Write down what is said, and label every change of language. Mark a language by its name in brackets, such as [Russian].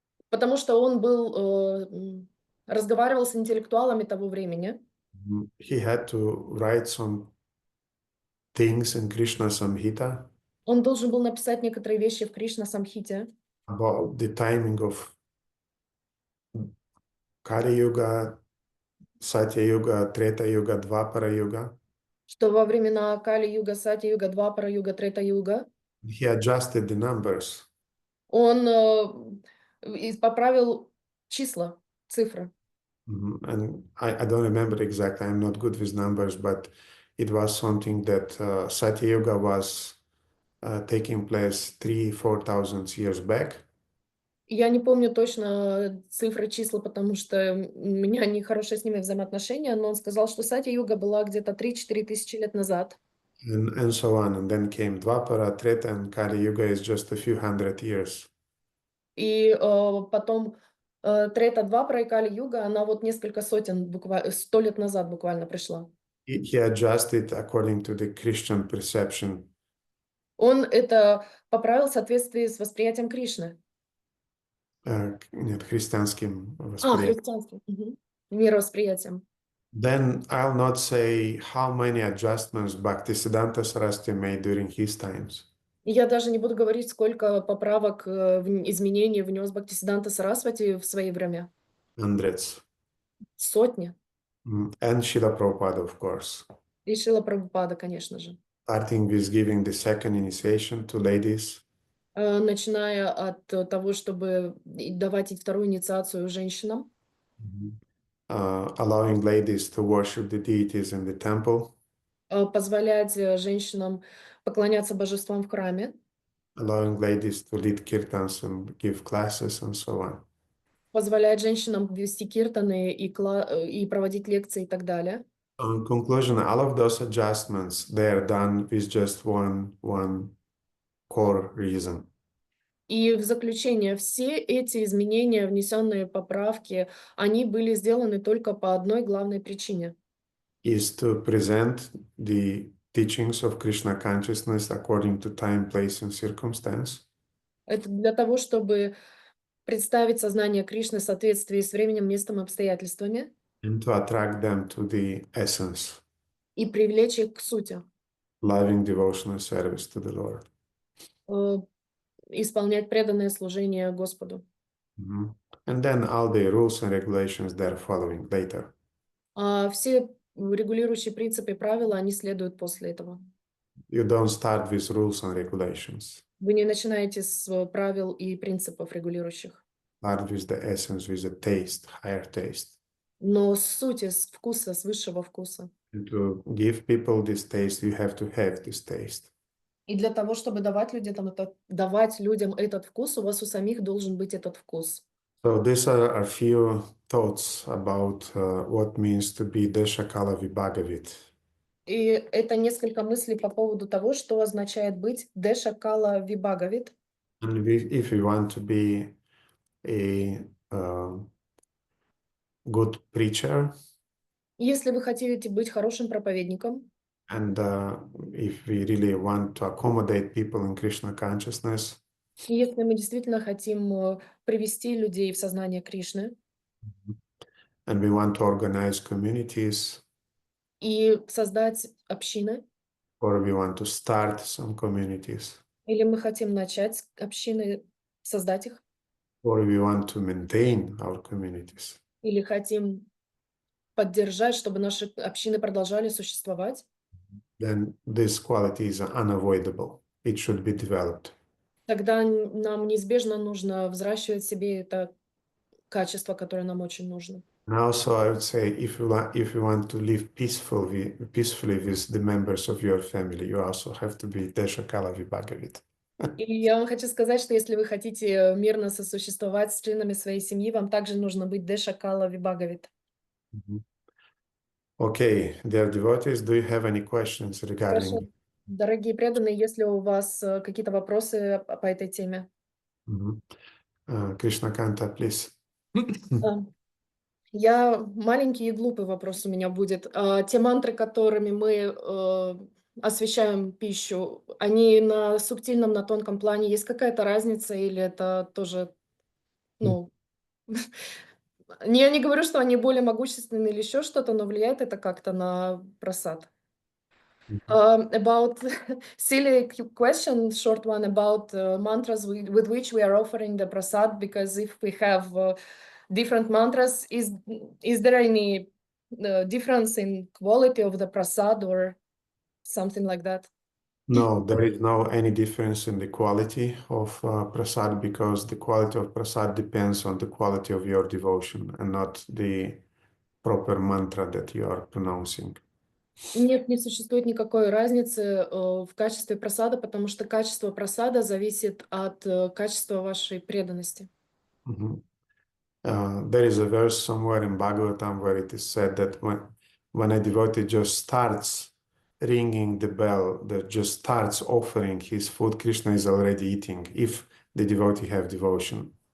[Russian] Потому что он разговаривал с интеллектуалами того времени. [English] He had to write some things in Krishna Samhita [Russian] Он должен был написать некоторые вещи в Кришна Самхите [English] about the timing of Kali Yuga, Satya Yuga, Treta Yuga, Dvapara Yuga. [Russian] что во времена Кали-юга, Сати-юга, Двапара-юга, Трета-юга [English] He adjusted the numbers. [Russian] он поправил числа, цифры. [English] And I don't remember exactly, I'm not good with numbers, but it was something that Satya Yuga was taking place 3,000-4,000 years back. [Russian] Я не помню точно цифры, числа, потому что у меня нехорошие с ними взаимоотношения, но он сказал, что Сати-юга была где-то 3-4 тысячи лет назад. [English] And so on. And then came Dvapara, Treta, and Kali Yuga is just a few hundred years. [Russian] И потом Трета Двапара и Кали-юга, она вот несколько сотен, буквально 100 лет назад буквально пришла. [English] He adjusted according to the Christian perception. [Russian] Он это поправил в соответствии с восприятием Кришны. Нет, христианским восприятием. Христианским. Мировосприятием. [English] Then I'll not say how many adjustments Bhaktisiddhanta Saraswati made during his times. [Russian] Я даже не буду говорить, сколько поправок, изменений внес Бхактисиддханта Сарасвати в свое время. [English] Hundreds. [Russian] Сотни. [English] And Srila Prabhupada, of course. [Russian] И Шрила Прабхупада, конечно же. [English] starting with giving the second initiation to ladies, [Russian] начиная от того, чтобы давать и вторую инициацию женщинам, [English] allowing ladies to worship the deities in the temple, [Russian] позволять женщинам поклоняться божествам в храме, [English] allowing ladies to lead kirtans and give classes and so on. [Russian] позволять женщинам вести киртаны и проводить лекции и так далее. [English] In conclusion, all of those adjustments, they are done with just one core reason. [Russian] И в заключение, все эти изменения, внесенные поправки, они были сделаны только по одной главной причине. [English] Is to present the teachings of Krishna consciousness according to time, place, and circumstance, [Russian] Это для того, чтобы представить сознание Кришны в соответствии с временем, местом и обстоятельствами [English] and to attract them to the essence, [Russian] и привлечь их к сути, [English] loving devotional service to the Lord. [Russian] э, исполнять преданное служение Господу. Mhm. [English] And then all the rules and regulations they're following later. [Russian] А все регулирующие принципы и правила, они следуют после этого. [English] You don't start with rules and regulations. [Russian] Вы не начинаете с правил и принципов регулирующих, [English] Start with the essence, with the taste, higher taste. [Russian] но с сути, с вкуса, с высшего вкуса. [English] And to give people this taste, you have to have this taste. [Russian] И для того, чтобы давать людям этот вкус, у вас у самих должен быть этот вкус. [English] So these are a few thoughts about what means to be desha-kala-vibhagavit. [Russian] И это несколько мыслей по поводу того, что означает быть desha-kala-vibhagavit. [English] And if we want to be a good preacher, [Russian] Если вы хотите быть хорошим проповедником, [English] and if we really want to accommodate people in Krishna consciousness, [Russian] и если мы действительно хотим привести людей в сознание Кришны, [English] and we want to organize communities, [Russian] и создать общины, [English] or we want to start some communities, [Russian] или мы хотим начать общины, создать их, [English] or we want to maintain our communities, [Russian] или хотим поддержать, чтобы наши общины продолжали существовать, [English] then this quality is unavoidable. It should be developed. [Russian] тогда нам неизбежно нужно взращивать в себе это качество, которое нам очень нужно. [English] And also, I would say, if you want to live peacefully with the members of your family, you also have to be desha-kala-vibhagavit. [Russian] И я вам хочу сказать, что если вы хотите мирно сосуществовать с членами своей семьи, вам также нужно быть desha-kala-vibhagavit. [English] Okay, dear devotees, do you have any questions regarding? [Russian] Хорошо. Дорогие преданные, есть ли у вас какие-то вопросы по этой теме? [English] Krishna Kanta, please. [Russian] Маленький и глупый вопрос у меня будет. Те мантры, которыми мы освещаем пищу, они на субтильном, на тонком плане, есть какая-то разница или это тоже, ну, я не говорю, что они более могущественны или еще что-то, но влияет это как-то на просад? [English] About silly question, short one about mantras with which we are offering the prasad, because if we have different mantras, is there any difference in quality of the prasad or something like that? No, there is no any difference in the quality of prasad, because the quality of prasad depends on the quality of your devotion and not the proper mantra that you are pronouncing. [Russian] Нет, не существует никакой разницы в качестве прасада, потому что качество прасада зависит от качества вашей преданности. [English] There is a verse somewhere in Bhagavatam where it is said that when a devotee just starts ringing the bell, that just starts offering his food, Krishna is already eating, if the devotee have devotion.